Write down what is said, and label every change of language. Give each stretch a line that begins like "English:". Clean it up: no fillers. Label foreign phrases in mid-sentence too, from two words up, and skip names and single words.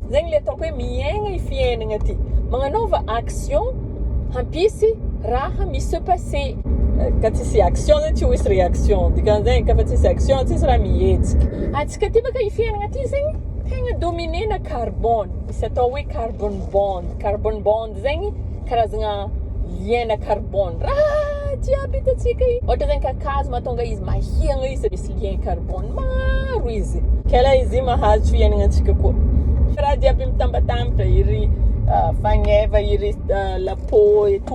Malagasy: Zegny le ataoko hoe miaigna i fiainagna ty. Magnanaova action hampisy raha misy
French: se passer.
Malagasy: Ka tsisy action zegny tsy ho hisy réaction. Dikan'izegny kafa tsisy action tsisy raha mihetsiky. Atsika ty baka i fiainagna ty zegny tegna
French: dominé-na carbone.
Malagasy: Misy atao hoe
English: carbon bond. Carbon bond
Malagasy: zegny karazagna
French: lien-na carbone.
Malagasy: Raha jiaby hitatsika io. Ohatra zegny kakazo mahatonga izy mahiagna izy, misy
French: lien carbone
Malagasy: maro izy. Kela izy mahazo fiainagna antsika koa. Raha jiaby mitambatambatra, iry fagneva, iry
French: la peau et tout.